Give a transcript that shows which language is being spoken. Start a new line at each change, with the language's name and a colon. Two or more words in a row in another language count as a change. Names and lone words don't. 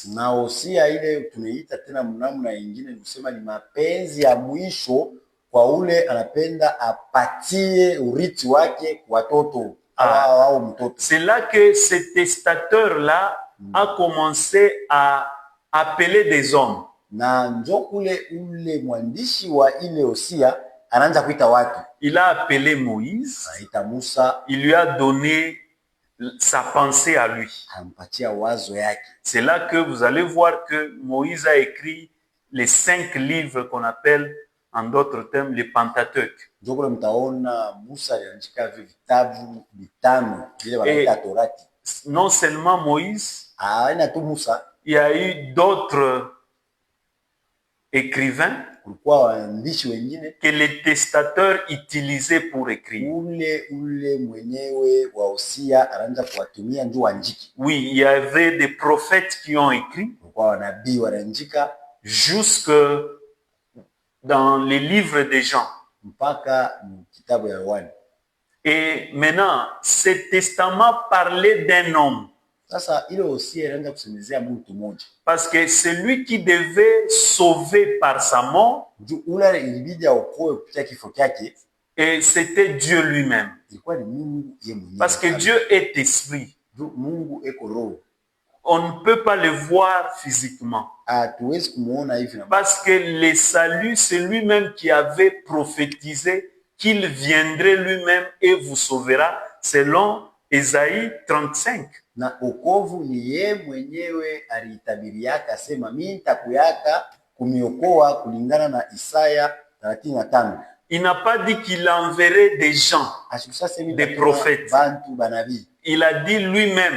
Swahili: Na usia ile tunaita tena mnamna nyingine kusema ni mapenzi ya mwisho kwa ule anapenda apatie urithi wake kwa watoto au mtoto.
French: C'est là que ce testateur-là a commencé à appeler des hommes.
Swahili: Na njo kule ule mwandishi wa ile usia anaanza kuita watu.
French: Il a appelé Moïse.
Swahili: Anaita Musa.
French: Il lui a donné sa pensée à lui.
Swahili: Ampatia wazo yake.
French: C'est là que vous allez voir que Moïse a écrit les 5 livres qu'on appelle en d'autres termes les Pentateuque.
Swahili: Njo kule mtaona Musa aliandika vitabu vitano vile wanaita Torati.
French: Non seulement Moïse,
Swahili: aina tu Musa,
French: il y a eu d'autres écrivains
Swahili: kulikuwa waandishi wengine
French: que les testateurs utilisaient pour écrire.
Swahili: Ule mwenyewe wa usia anaanza kuwatumia njoo andiki.
French: Oui, il y avait des prophètes qui ont écrit.
Swahili: Kulikuwa wanabii wanaandika
French: jusque dans les livres des Jean.
Swahili: Mpaka kitabu ya Yohana.
French: Et maintenant, ce testament parlait d'un homme.
Swahili: Sasa ile usia inaanza kusemezea mtu mmoja.
French: Parce que celui qui devait sauver par sa mort,
Swahili: ule ilibidi aokoe kupitia kifo chake,
French: et c'était Dieu lui-même.
Swahili: Ilikuwa ni Mungu yeye mwenyewe.
French: Parce que Dieu est esprit.
Swahili: Mungu eko roho.
French: On ne peut pas le voir physiquement.
Swahili: Hatuwezi kumuona hivi na
French: parce que le salut, c'est lui-même qui avait prophétisé qu'il viendrait lui-même et vous sauvera, selon Isaïe 35.
Swahili: Na okovu ni yeye mwenyewe alitabiriaka sema mimi nitakuyaka kumiokoa kulingana na Isaya 35.
French: Il n'a pas dit qu'il enverrait des gens, des prophètes. Il a dit lui-même.